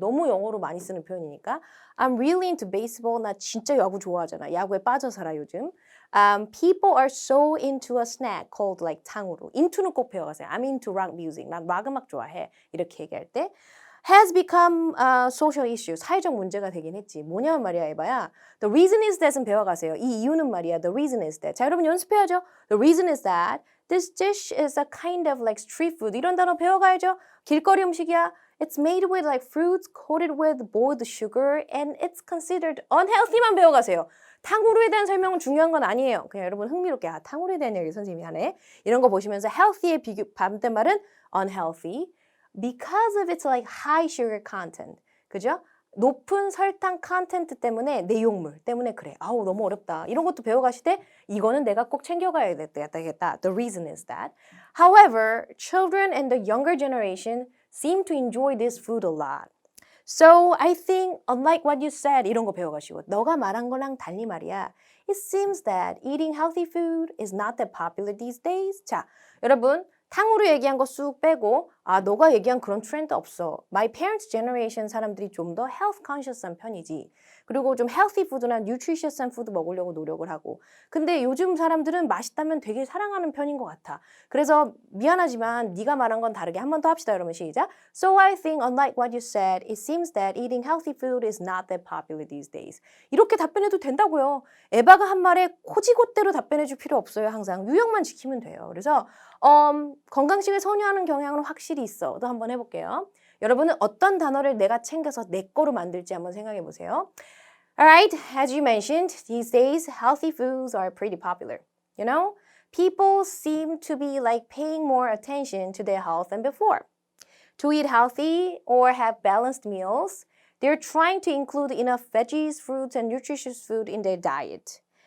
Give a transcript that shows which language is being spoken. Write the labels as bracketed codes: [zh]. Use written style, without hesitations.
[ko] 너무 영어로 많이 쓰는 표현이니까 [en] I'm really into baseball. [ko] 나 진짜 야구 좋아하잖아. 야구에 빠져 살아 요즘. [en] People are so into a snack called like 탕후루. [ko] into는 꼭 배워가세요. [en] I'm into rock music. [ko] 난 락 음악 좋아해. 이렇게 얘기할 때 [en] has become a social issue. [ko] 사회적 문제가 되긴 했지. 뭐냐면 말이야 해봐야 the reason is that은 배워가세요. 이 이유는 말이야 [en] the reason is that. [ko] 자 여러분 연습해야죠. [en] The reason is that this dish is a kind of like street food. [ko] 이런 단어 배워가야죠. 길거리 음식이야. [en] It's made with like fruits coated with boiled sugar and it's considered unhealthy [ko] 만 배워가세요. 탕후루에 대한 설명은 중요한 건 아니에요. 그냥 여러분 흥미롭게 탕후루에 대한 얘기 선생님이 하네. 이런 거 보시면서 [en] healthy [ko] 의 반대말은 [en] unhealthy because of its like high sugar content. [ko] 그죠? 높은 설탕 컨텐트 때문에 내용물 때문에 그래. 아우 너무 어렵다. 이런 것도 배워가실 때 이거는 내가 꼭 챙겨가야 되겠다. [en] The reason is that. However, children and the younger generation seem to enjoy this food a lot. So I think unlike what you said [ko] 이런 거 배워가시고 너가 말한 거랑 달리 말이야. [en] It seems that eating healthy food is not that popular these days. [ko] 자, 여러분 탕후루 얘기한 거 쑥 빼고 아, 너가 얘기한 그런 트렌드 없어. [en] My parents generation [ko] 사람들이 좀 더 health conscious한 편이지. 그리고 좀 healthy food나 nutritious한 food 먹으려고 노력을 하고. 근데 요즘 사람들은 맛있다면 되게 사랑하는 편인 것 같아. 그래서 미안하지만 네가 말한 건 다르게 한 번 더 합시다. 여러분 시작. [en] So I think unlike what you said, it seems that eating healthy food is not that popular these days. [ko] 이렇게 답변해도 된다고요. 에바가 한 말에 코지곳대로 답변해 줄 필요 없어요. 항상 유형만 지키면 돼요. 그래서 건강식을 선호하는 경향은 확실히 있어. 또 한번 해볼게요. 여러분은 어떤 단어를 내가 챙겨서 내 거로 만들지 한번 생각해 보세요. [en] Alright, as you mentioned, these days healthy foods are pretty popular. You know, people seem to be like paying more attention to their health than before. To eat healthy or have balanced meals, they're trying to include enough veggies, fruits, and nutritious food in their diet.